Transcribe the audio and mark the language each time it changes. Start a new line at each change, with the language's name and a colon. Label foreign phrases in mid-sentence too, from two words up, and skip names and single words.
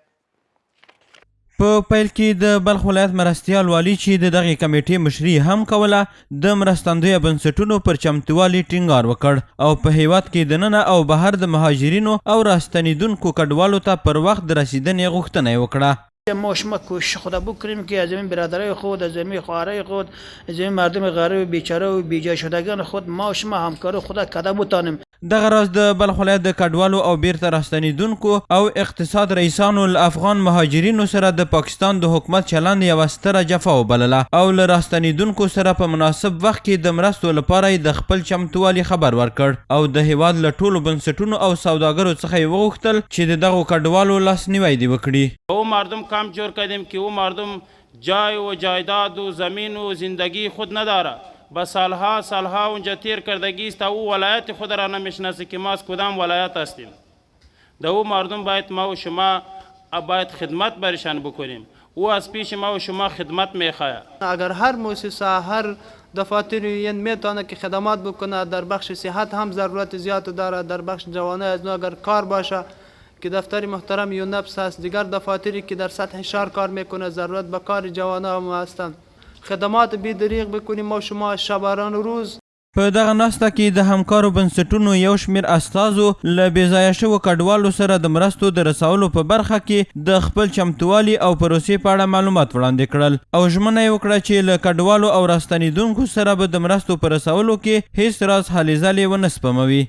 Pashto: په پیل کې د بلخ ولایت مرستیال والي چې د دغې کمیټې مشري هم کوله د مرستندویه بنسټونو پر چمتووالي ټینګار وکړ او په هیواد کې دننه او بهر د مهاجرینو او راستنیدونکو کډوالو ته پر وخت د رسیدنې غوښتنه یې وکړه.
Persian: ما شما کوشش خود بکنیم که از این برادرای خود، از این خواهرای خود، از این مردم غریب بیچاره و بیجا شدگان خود ما شما همکار خود قدم بتانیم.
Pashto: دغه راز د بلخ ولایت د کډوالو او بیرته راستنیدونکو او اقتصاد رئیسانو له افغان مهاجرینو سره د پاکستان د حکومت چلند یوه ستره جفا وبلله او له راستنیدونکو سره په مناسب وخت کې د مرستو لپاره یې د خپل چمتووالي خبر ورکړ او د هیواد له ټولو بنسټونو او سوداګرو څخه یې وغوښتل چې د دغو کډوالو لاسنیوی دې وکړي.
Persian: او مردم کم جور کردیم که او مردم جای و جایداد و زمین و زندگی خود نداره، با سالها اونجا تیر کردگی است. او ولایت خود را نمیشناسه که ما از کدام ولایت هستیم. در او مردم باید ما و شما باید خدمت برشان بکنیم. او از پیش ما و شما خدمت میخواه. اگر هر مؤسسه، هر دفاتر این میتونه که خدمات بکنه. در بخش صحت هم ضرورت زیاد داره. در بخش جوانه از نو اگر کار باشه که دفتر محترم یونپس هست، دیگر دفاتری که در سطح شهر کار میکنه ضرورت به کار جوانه هم هستند. خدمات بی دریغ بکنیم ما شما شبانه روز.
Pashto: په دغه ناسته کې د همکارو بنسټونو یو شمېر استازو له بېځایه شوو کډوالو سره د مرستو د رسولو په برخه کې د خپل چمتووالي او پروسې په اړه معلومات وړاندې کړل او ژمنه یې وکړه چې له کډوالو او راستنېدونکو سره به د مرستو په رسولو کې هیڅ راز هلې ځلې ونه سپموي.